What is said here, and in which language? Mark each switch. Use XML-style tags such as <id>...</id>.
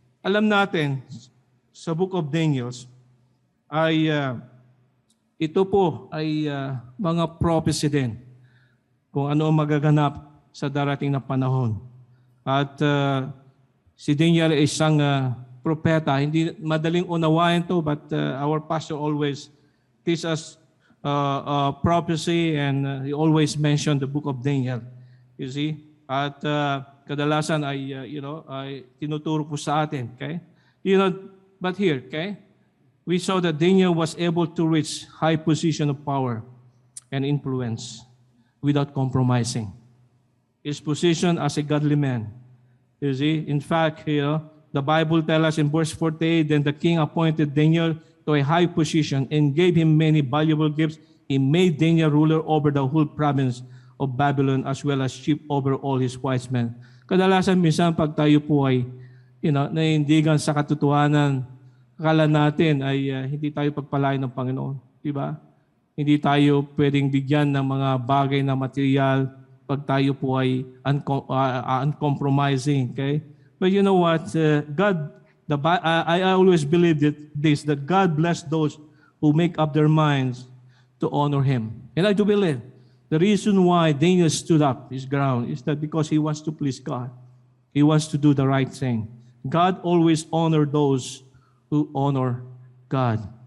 <tl>Alam natin, sa Book of Daniel, ay ito po ay mga prophecy din kung ano ang magaganap sa darating na panahon. At si Daniel ay isang propeta. Hindi madaling unawain to,</tl> <en>but our pastor always teach us prophecy, and he always mention the book of Daniel. You see?</en> <tl>At kadalasan ay, ay tinuturo po sa atin.</tl> <en>Okay? But here, okay, we saw that Daniel was able to reach high position of power and influence without compromising his position as a godly man. You see, in fact, the Bible tells us in verse 48, then the king appointed Daniel to a high position and gave him many valuable gifts. He made Daniel ruler over the whole province of Babylon as well as chief over all his wise men.</en> <tl>Kadalasan minsan pag tayo po ay naiindigan sa katotohanan, akala natin ay hindi tayo pagpalain ng Panginoon. Diba? Hindi tayo pwedeng bigyan ng mga bagay na material pag tayo po ay uncompromising.</tl> <en>Okay? But you know what? I always believe that God bless those who make up their minds to honor Him. And I do believe the reason why Daniel stood up his ground is that because he wants to please God. He wants to do the right thing. God always honor those who honor God.</en>